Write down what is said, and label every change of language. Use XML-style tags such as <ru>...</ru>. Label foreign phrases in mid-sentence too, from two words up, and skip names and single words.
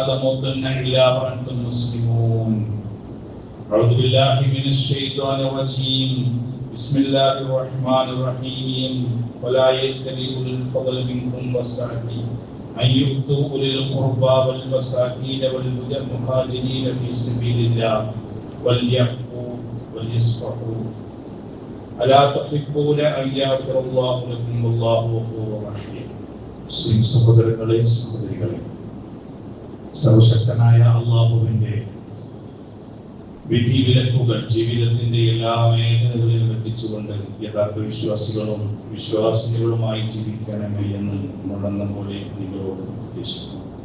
<ar>تموتن الا وانتم مسلمون اعوذ بالله من الشيطان الرجيم بسم الله الرحمن الرحيم ولا يأتل أولي الفضل منكم والسعة أن يؤتوا أولي القربى والمساكين والمهاجرين في سبيل الله وليعفوا وليصفحوا ألا تحبون أن يغفر الله لكم والله غفور رحيم.</ar> <ml>മുസ്ലിം സഹോദരങ്ങളെ സഹോദരികളെ, സർവശക്തനായ അല്ലാഹുവിന്റെ വിധി വിലക്കുകൾ ജീവിതത്തിന്റെ എല്ലാ മേഖലകളിലും എത്തിച്ചുകൊണ്ട് യഥാർത്ഥ വിശ്വാസികളും വിശ്വാസിനികളുമായി ജീവിക്കണമേ എന്ന് നടന്ന പോലെ നിങ്ങളോട് ഉദ്ദേശിക്കുന്നു.</ml>